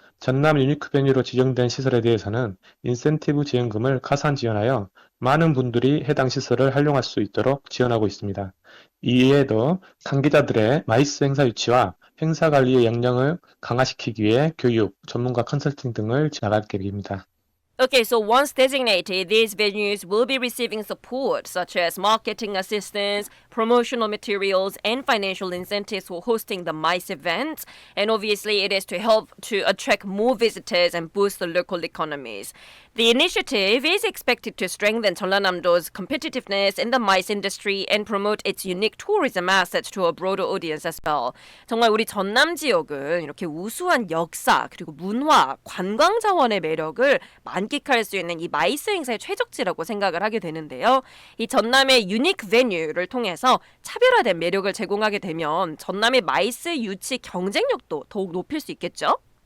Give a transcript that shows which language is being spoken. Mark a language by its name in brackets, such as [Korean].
[Korean] 전남 유니크 베뉴로 지정된 시설에 대해서는 인센티브 지원금을 가산 지원하여 많은 분들이 해당 시설을 활용할 수 있도록 지원하고 있습니다. 이외에도 관계자들의 마이스 행사 유치와 행사 관리의 역량을 강화시키기 위해 교육, 전문가 컨설팅 등을 나갈 계획입니다. [English] Okay, so once designated, these venues will be receiving support such as marketing assistance, promotional materials, and financial incentives for hosting the MICE events. And obviously, it is to help to attract more visitors and boost the local economies. The initiative is expected to strengthen 전라남도's competitiveness in the MICE industry and promote its unique tourism assets to a broader audience as well. [Korean] 정말 우리 전남 지역은 이렇게 우수한 역사 그리고 문화, 관광 자원의 매력을 만끽할 수 있는 이 마이스 행사의 최적지라고 생각을 하게 되는데요. 이 전남의 유니크 베뉴를 통해서 차별화된 매력을 제공하게 되면 전남의 마이스 유치 경쟁력도 더욱 높일 수 있겠죠?